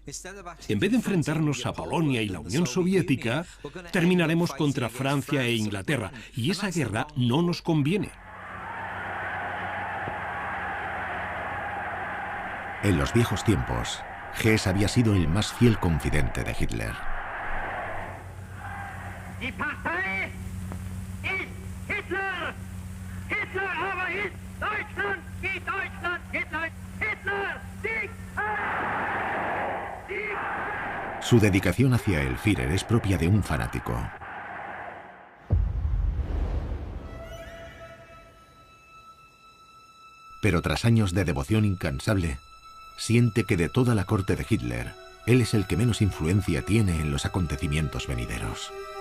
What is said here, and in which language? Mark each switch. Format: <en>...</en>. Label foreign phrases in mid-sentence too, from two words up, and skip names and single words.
<es>En vez de enfrentarnos a Polonia y la Unión Soviética, terminaremos contra Francia e Inglaterra, y esa guerra no nos conviene. En los viejos tiempos, Hess había sido el más fiel confidente de Hitler.</es> <de>Die Partei ist Hitler! Hitler aber ist Deutschland! Wie Deutschland! Hitler! Hitler! Sieg! Sieg!</de> <es>Su dedicación hacia el Führer es propia de un fanático. Pero tras años de devoción incansable, siente que de toda la corte de Hitler, él es el que menos influencia tiene en los acontecimientos venideros.</es>